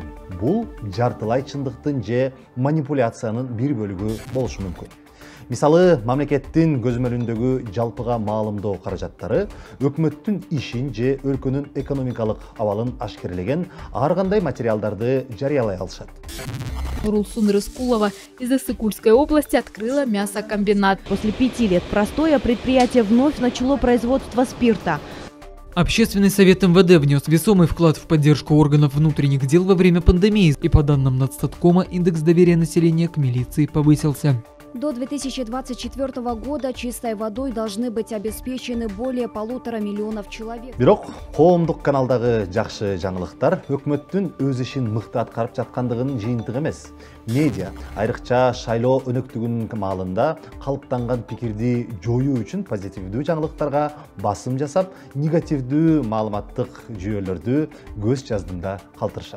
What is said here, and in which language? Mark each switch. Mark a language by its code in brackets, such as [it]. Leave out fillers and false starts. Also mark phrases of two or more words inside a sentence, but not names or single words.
[ky] Бул жартылай чындыктын же манипуляциянын бир бөлүгү болушу мүмкүн. Мисалы, мамлекеттин көзөмөлүндөгү жалпыга маалымдоо каражаттары өкмөттүн ишин же өлкөнүн экономикалык абалын ашкерлеген ар кандай материалдарды жарыялай алышат. [ru] Нурулсун Рыскулова из Иссык-Кульской области открыла мясокомбинат. После 5 лет простоя предприятие вновь начало производство спирта. Общественный совет МВД внес весомый вклад в поддержку органов внутренних дел во время пандемии, и по данным Нацстаткома индекс доверия населения к милиции повысился. До 2024 года чистой водой должны быть обеспечены более 1,5 миллиона человек. [ky] Бирок коомдук каналдагы жакшы жаңылыктар өкмөттүн өз ишин мыкты аткарып жаткандыгынын жыйынтыгы эмес. Медиа, айрыкча шайлоо өнөктүгүнүн маалында калыптанган пикирди жоюу үчүн позитивдүү жаңылыктарга басым жасап, негативдүү маалыматтык жүйөлөрдү көз жаздында калтырышат.